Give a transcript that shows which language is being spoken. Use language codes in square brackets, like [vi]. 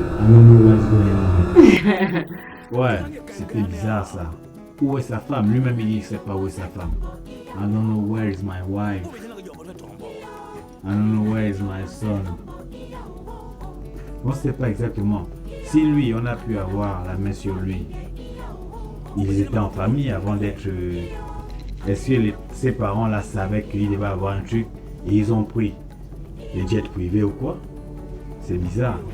[en] I don't know what's going on. [fr] Ouais, c'était bizarre ça. Où est sa femme? Lui-même il dit qu'il ne sait pas où est sa femme. [en] I don't know where is my wife. I don't know where is my son. [fr] On ne sait pas exactement. Si lui, on a pu avoir la main sur lui, ils étaient en famille avant d'être. Est-ce que ses parents là savaient qu'il devait avoir un truc et ils ont pris les jets privés ou quoi? C'est bizarre.